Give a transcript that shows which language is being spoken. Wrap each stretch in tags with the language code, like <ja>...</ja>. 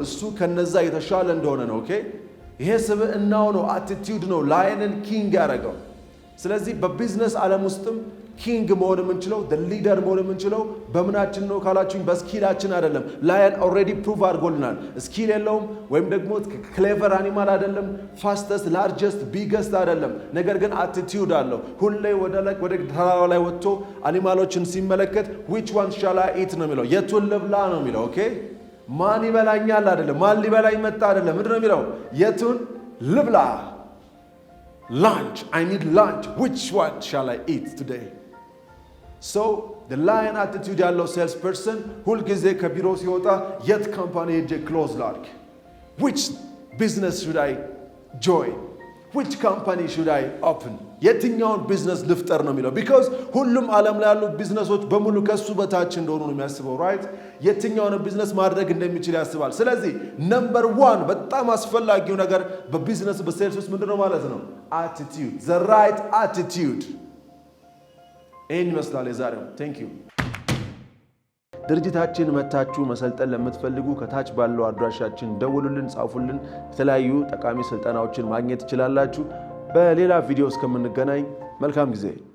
<am>እሱ ከነዛ የተሻለ እንደሆነ ነው። ኦኬ ይሄ ስብዕናው ነው፣ አቲቲዩድ ነው ላይንን ኪንግ ያደረገው። ስለዚህ በቢዝነስ ዓለም ውስጥም ኪንግ መሆን የምንችለው ሊደር መሆን የምንችለው በምናችን ነው ካላችሁኝ በስኪላችን አይደለም። ላየን ኦልሬዲ ፕሩቭ አድርጎልናል። ስኪል የለውም ወይም ደግሞ ክሌቨር አኒማል አይደለም፣ ፋስተስት ላርጀስት ቢገስት አይደለም። ነገር ግን አቲቲዩድ አለው። ሁሌ ወደ ተራራው ላይ ወጥቶ አኒማሎችን ሲመለከት</am> <en>which one shall I eat</en> <am>ነው የሚለው፣ የቱን ልብላ ነው የሚለው። ኦኬ ማን ይበላኛል አይደለም፣ ማን ሊበላኝ መጣ አይደለም። ምንድነው የሚለው? የቱን ልብላ።</am> <en>lunch, I need lunch, which one shall I eat today? So the lion attitude</en> <am>ያለው ሴልስ ፐርሰን ሁል ጊዜ ከቢሮ ሲወጣ የት ካምፓኒ ሄጄ ክሎዝ ላድርግ?</am> <en>which business should I join? which company should I open?</en> <am>የትኛውን ቢዝነስ ልፍጠር ነው የሚለው። because ሁሉም ዓለም ላይ ያሉ ቢዝነሶች በሙሉ ከሱ በታች እንደሆኑ ነው የሚያስበው። ራይት የትኛውን ቢዝነስ ማድረግ እንደሚችል ያስባል። ስለዚህ ነምበር 1 በጣም አስፈላጊው ነገር በቢዝነስ በሴልስ ውስጥ ምንድነው ማለት ነው?</am> <en>attitude, the right attitude።</en> <am>ይህን ይመስላል የዛሬው። ቴንክ ዩ። ድርጅታችን መታችሁ መሰልጠን ለምትፈልጉ ከታች ባለው አድራሻችን ደውሉልን፣ ጻፉልን። የተለያዩ ጠቃሚ ስልጠናዎችን ማግኘት ትችላላችሁ። በሌላ ቪዲዮ እስከምንገናኝ መልካም ጊዜ</am>